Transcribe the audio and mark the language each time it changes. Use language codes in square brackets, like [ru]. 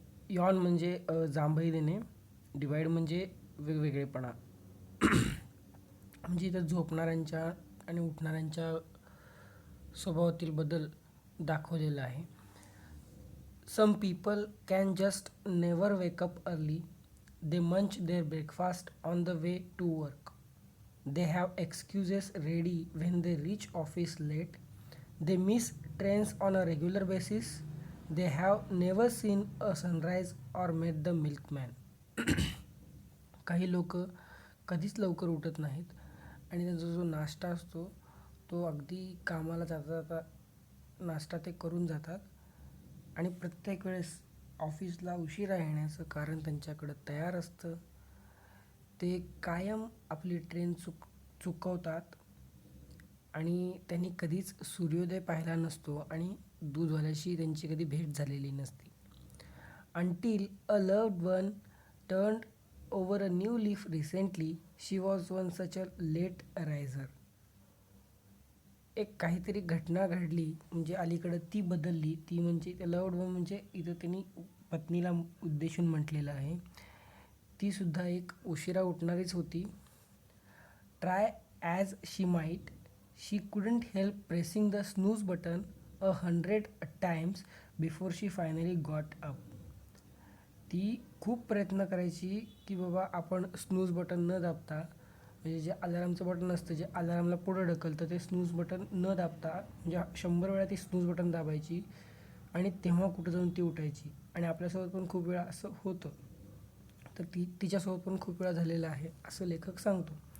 [mr] Yon म्हणजे जांभई देणे, divide म्हणजे वेगवेगळेपणा. म्हणजे इथं झोपणाऱ्यांच्या आणि उठणाऱ्यांच्या स्वभावातील बदल दाखवलेला आहे. [en] Some people can just never wake up early. They munch their breakfast on the way to work. They have excuses ready when they reach office late. They miss trains on a regular basis. They have never seen a sunrise or met the milkman. [mr] काही लोक कधीच लवकर उठत नाहीत आणि त्यांचा जो नाश्ता असतो तो अगदी कामाला जाता जाता नाश्ता ते करून जातात आणि प्रत्येक वेळेस ऑफिसला उशिरा येण्याचं कारण त्यांच्याकडं तयार असतं. ते कायम आपली ट्रेन चुकवतात आणि त्यांनी कधीच सूर्योदय पाहिला नसतो आणि दूधवाल्याशी त्यांची कधी भेट झालेली नसते. [en] Until a loved one turned over a new leaf recently she was one such a late riser. [mr] एक काहीतरी घटना घडली म्हणजे अलीकडं ती बदलली, ती म्हणजे त्या लव्ड वन म्हणजे इथं त्यांनी पत्नीला उद्देशून म्हटलेलं आहे. ती सुद्धा एक उशिरा उठणारीच होती. [en] Try as she might, she couldn't help pressing the snooze button 100 times before she finally got up. [mr] ती खूप प्रयत्न करायची की बाबा आपण स्नूज बटन न दाबता, म्हणजे जे अलारामचं बटन असतं जे अलारामला पुढं ढकलतं ते स्नूज बटन न दाबता म्हणजे 100 वेळा ती स्नूज बटन दाबायची आणि तेव्हा कुठं जाऊन ती उठायची. आणि आपल्यासोबत पण खूप वेळा असं होतं. तर तिच्यासोबत पण खूप वेळा झालेलं आहे असं लेखक सांगतो.